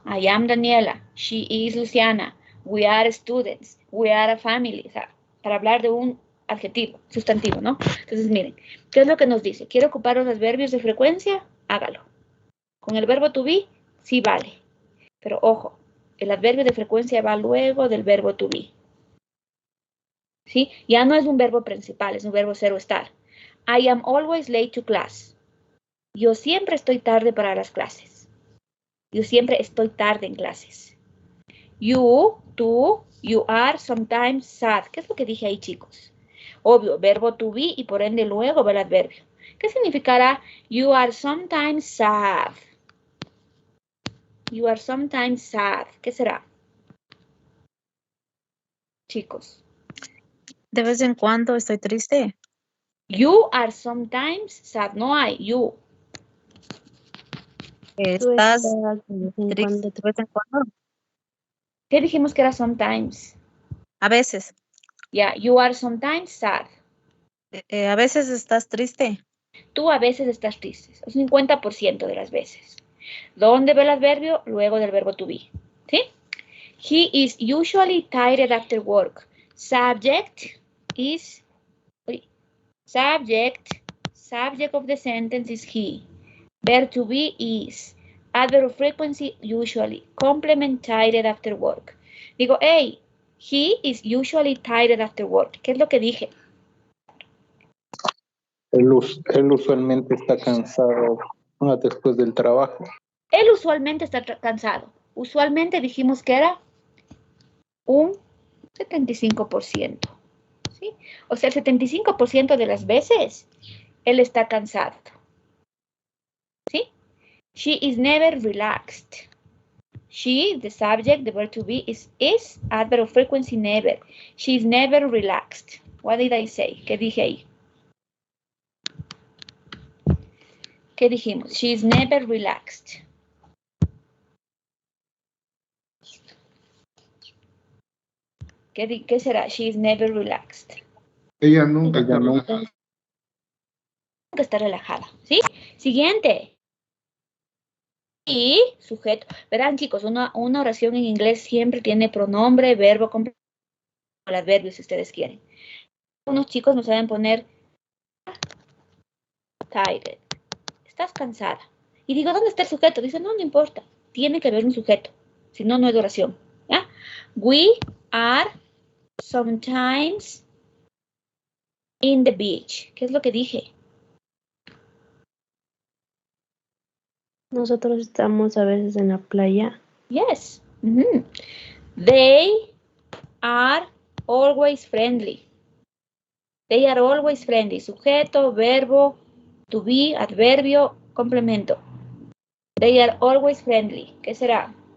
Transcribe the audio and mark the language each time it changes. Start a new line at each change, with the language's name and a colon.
English: I am Daniela, she is Luciana, we are students, we are a family,
Spanish: o sea, para hablar de un adjetivo, sustantivo, ¿no? Entonces, miren, ¿qué es lo que nos dice? ¿Quiere ocupar los adverbios de frecuencia? Hágalo. Con el verbo to be, sí vale. Pero ojo, el adverbio de frecuencia va luego del verbo to be. ¿Sí? Ya no es un verbo principal, es un verbo ser o estar.
English: I am always late to class.
Spanish: Yo siempre estoy tarde para las clases. Yo siempre estoy tarde en clases.
English: You, tú, you are sometimes sad.
Spanish: ¿Qué es lo que dije ahí, chicos? Obvio, verbo to be y por ende luego va el adverbio. ¿Qué significará
English: you are sometimes sad? You are sometimes sad.
Spanish: ¿Qué será? chicos? De vez en cuando estoy triste.
English: You are sometimes sad.
Spanish: No hay.
English: You.
Spanish: Tú Estás estás de vez en triste cuando. de vez en cuando. ¿Qué dijimos que era sometimes? A veces.
English: Yeah, you are sometimes sad.
Spanish: A veces estás triste. Tú a veces estás triste. Un 50% de las veces. ¿Dónde ve el adverbio? Luego del verbo to be. ¿Sí?
English: He is usually tired after work. Subject is subject of the sentence is he. Verb to be is. Adverb of frequency usually. Complement tired after work. Digo, hey, he is usually tired after work.
Spanish: ¿Qué es lo que dije? Él usualmente está cansado después del trabajo. Él usualmente está cansado. Usualmente dijimos que era un 75%. ¿Sí? O sea, el 75% de las veces él está cansado. ¿Sí?
English: She is never relaxed. She, the subject, the verb to be is adverb of frequency never. She is never relaxed. What did I say?
Spanish: ¿Qué dije ahí? ¿Qué dijimos?
English: She is never relaxed.
Spanish: ¿Qué será?
English: She is never relaxed.
Spanish: Ella nunca está relajada. Nunca está relajada. ¿Sí? Siguiente. Y sujeto. Verán, chicos, una oración en inglés siempre tiene pronombre, verbo completo, el adverbio si ustedes quieren. Unos chicos no saben poner tired. Estás cansada. Y digo, ¿dónde está el sujeto? Dice, no, no importa. Tiene que haber un sujeto. Si no, no es oración. ¿Ya?
English: We are sometimes in the beach.
Spanish: ¿Qué es lo que dije? Nosotros estamos a veces en la playa.
English: Yes. They are always friendly. They are always friendly. Sujeto, verbo, to be, adverbio, complemento. They are always friendly.
Spanish: ¿Qué será?